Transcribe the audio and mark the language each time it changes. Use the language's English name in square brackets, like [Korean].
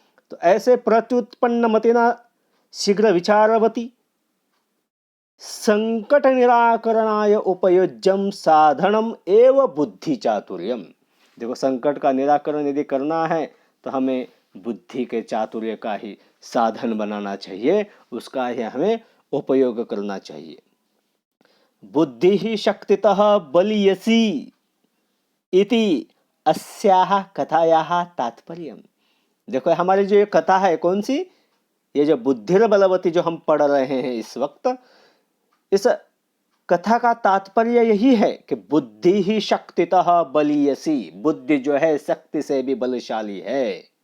[Sanskrit] तो ऐसे प्रत्युत्पन्नमतिना शीघ्र विचारवती संकट निराकरणाय उपयोज्यम साधनम एव बुद्धि चातुर्यम। [Hindi] देखो, संकट का निराकरण यदि करना है तो हमें बुद्धि के चातुर्य का ही साधन बनाना चाहिए, उसका ही हमें उपयोग करना चाहिए। [Sanskrit] बुद्धि ही शक्तितः बलियसी इति अस्याह कथायाः तात्पर्यम। [Hindi] देखो, हमारी जो ये कथा है कौन सी, ये जो बुद्धिर बलवती जो हम पढ़ रहे हैं इस वक्त, इस कथा का तात्पर्य यही है कि [Sanskrit] बुद्धि ही शक्तितः बलियसी, [Hindi] बुद्धि जो है शक्ति से भी बलशाली है।